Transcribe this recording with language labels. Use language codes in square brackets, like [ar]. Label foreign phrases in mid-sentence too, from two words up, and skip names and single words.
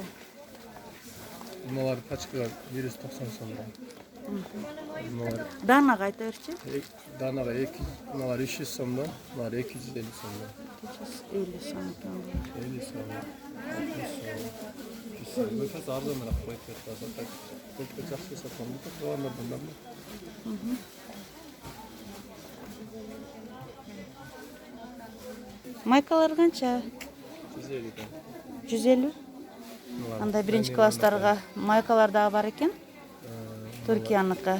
[ky] Мыналар пачкага 190 сомдон. Мыналар Данага айта берчи. данага 200, мыналар 300 сомдон, мыналар 250 сомдон. 250 сом экен бул. 50 сомдон. 60 сомдон. [kk] Бұл қазір арзанырақ қойып кетті. Көпке жақсы сатамын. Бұлардан да. [ky] Майкалар канча? 150. 150? Андай 1-класстарга майкалар дагы бар экен. Түркияныкы.